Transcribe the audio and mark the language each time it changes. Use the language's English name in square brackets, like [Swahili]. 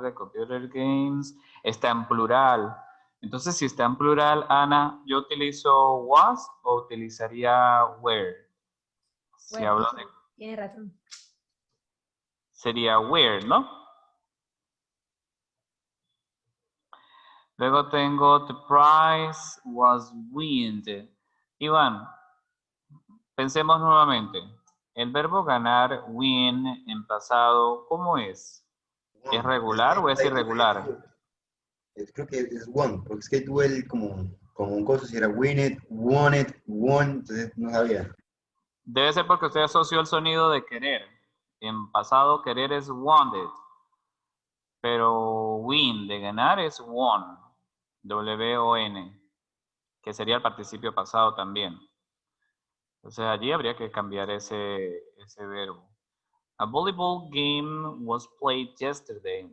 [English] The computer games [Spanish] está en plural. Entonces, si está en plural, Ana, ¿yo utilizo was o utilizaría were? Si Bueno, hablo de... tiene razón. Sería were, ¿no? Luego tengo [English] the prize was winned. [Spanish] Iván, pensemos nuevamente. El verbo ganar, win, en pasado, ¿cómo es? ¿Es regular o es irregular? Creo que es one, porque es que tuve el como un coso, si era win it, won, entonces no sabía. Debe ser porque usted asoció el sonido de querer. En pasado, querer es wanted. Pero win, de ganar, es won. W-O-N. Que sería el participio pasado también. Entonces allí habría que cambiar ese verbo. [English] A volleyball game was played yesterday.